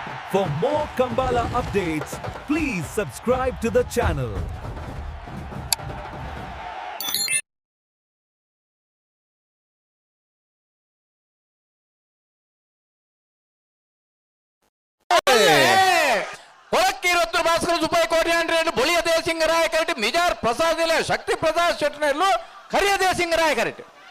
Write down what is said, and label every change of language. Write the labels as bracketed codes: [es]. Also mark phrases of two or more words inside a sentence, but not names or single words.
[en] For more Kambala updates, please subscribe to the channel. [tcy] ಬೊಳಿಯದೇ ಸಿಂಗರಾಯ ಕರೆಕ್ಟ್ ಮಿಜಾರ್ ಪ್ರಸಾದ್ ಇಲ್ಲ ಶಕ್ತಿ ಪ್ರಸಾದ್ ಶೆಟ್ಟನಲ್ಲೂ ಕರಿಯದೇ ಸಿಂಗರಾಯ ಕರೆಕ್ಟ್